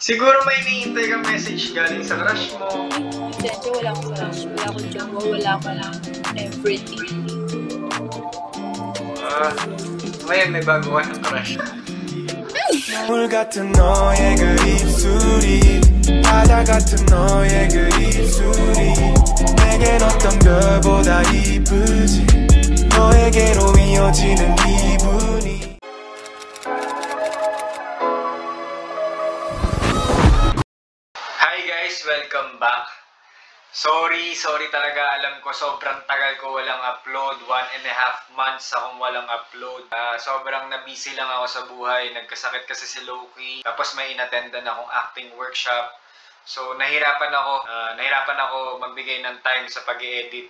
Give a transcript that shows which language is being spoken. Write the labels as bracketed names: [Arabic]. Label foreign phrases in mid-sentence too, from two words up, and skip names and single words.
[Filipino] Siguro may iniintay kang message galing sa crush mo. Siyempre, wala akong crush, wala akong jowa, wala akong everything. Ngayon may bago ka ng crush. [Korean] 물 같은 너의 그 입술이 바다 같은 너의 그 입술이 내겐 어떤 별보다 이쁘지 너에게로 이어지는 기분이. [English] Hi guys, welcome back. [Filipino] Sorry talaga, alam ko sobrang tagal ko walang upload, 1.5 months akong walang upload. Sobrang na-busy lang ako sa buhay, nagkasakit kasi si Loki, tapos may inattendan akong [English] acting workshop. [Filipino] So nahirapan ako magbigay ng time sa pag-i-edit.